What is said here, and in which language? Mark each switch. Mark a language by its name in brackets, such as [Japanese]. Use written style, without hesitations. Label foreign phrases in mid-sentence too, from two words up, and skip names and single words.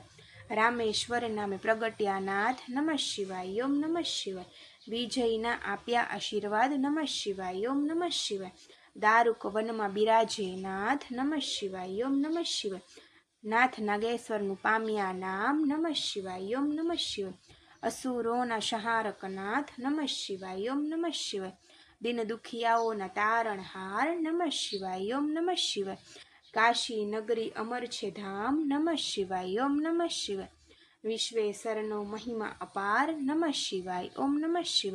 [Gujarati] રામેશ્વર નામે પ્રગટ્યા નાથ [Sanskrit] नमः शिवाय। ओम नमः शिवाय। [Gujarati] વિજયના આપ્યા આશીર્વાદ [Sanskrit] नमः शिवाय। ओम नमः शिवाय। [Gujarati] દારુક વનમા બિરાજે નાથ [Sanskrit] नमः शिवाय। ओम नमः शिवाय। [Gujarati] નાથ નાગેશ્વર પામ્યા નામ [Sanskrit] नमः शिवाय। ओम नमः शिवाय। [Gujarati] અસુરોના સંહારકનાથ [Sanskrit] નમઃ શિવાય ઓમ નમઃ શિવાય. [Gujarati] દિન દુખિયાઓના તારણહાર [Sanskrit] નમઃ શિવાય ઓમ નમઃ શિવાય. [Gujarati] કાશી નગરી અમર છે ધામ [Sanskrit] નમઃ શિવાય ઓમ નમઃ શિવાય. [Gujarati] વિશ્વેશ્વરનો મહિમા અપાર [Sanskrit] નમઃ શિવાય ઓમ નમઃ શિવાય.